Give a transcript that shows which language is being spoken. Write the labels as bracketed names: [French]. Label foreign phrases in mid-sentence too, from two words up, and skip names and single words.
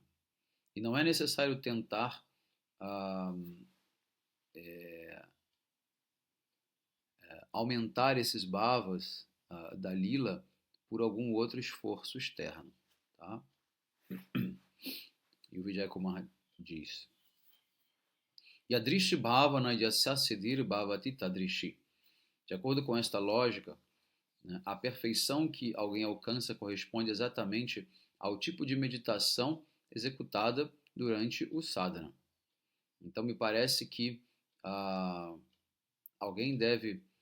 [Portuguese] E não é necessário tentar ah, aumentar esses bhavas da lila por algum outro esforço externo. Tá? E o Vijay Kumar diz: [Sanskrit] Yadrishi bhavana yasya siddhir bhavati tadrishi. [Portuguese] De acordo com esta lógica, né, a perfeição que alguém alcança corresponde exatamente ao tipo de meditação executada durante o sadhana. Então, me parece que alguém deve...